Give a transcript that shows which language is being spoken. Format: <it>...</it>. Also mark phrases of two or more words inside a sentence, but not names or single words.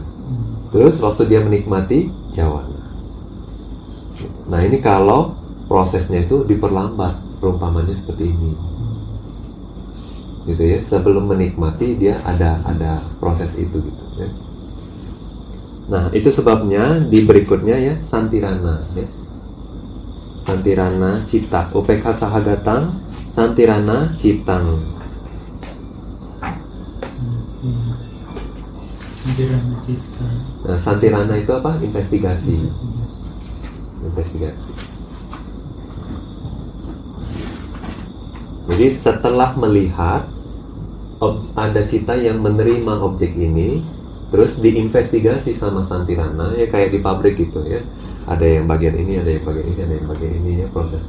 <id>Terus waktu dia menikmati, jawana. Nah, ini kalau prosesnya itu diperlambat, perumpamannya seperti ini gitu ya. Sebelum menikmati dia ada proses itu gitu ya. Nah, itu sebabnya di berikutnya ya, santirana ya.</id> <pi>Santirana cita, upekha sahagatang santirana citang.</pi> <id>Nah, santirana itu apa? Investigasi. Jadi setelah melihat ada cita yang menerima objek ini, terus diinvestigasi sama Santirana ya, kayak di pabrik gitu ya, ada yang bagian ini, ada yang bagian ini, ada yang bagian ini ya, prosesnya.</id>